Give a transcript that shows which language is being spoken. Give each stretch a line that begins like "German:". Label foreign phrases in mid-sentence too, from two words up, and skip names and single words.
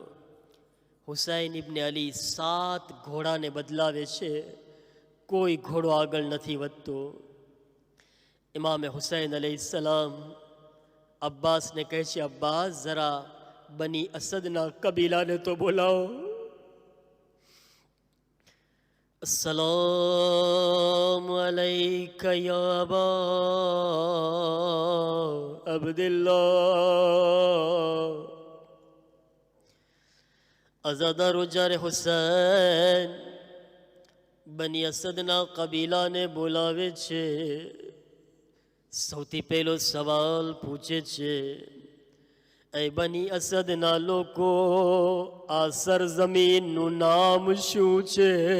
Gujarati: હુસૈન ઇબ્ને અલી 7 ઘોડાને બદલાવે છે, કોઈ ઘોડો આગળ નથી વધતો. ઇમામે હુસૈન અલૈહિસ્સલામ અબ્બાસને કહે છે, અબ્બાસ જરા બની અસદના કબીલાને તો બોલાવો.
Arabic: السلام عليك يا أبا عبد الله.
Gujarati: અઝાદારો, જ્યારે હુસૈન બની અસદના કબીલાને બોલાવે છે, સૌથી પહેલો સવાલ પૂછે છે, એ બની અસદના લોકો, આ સરજમીનનું નામ શું છે?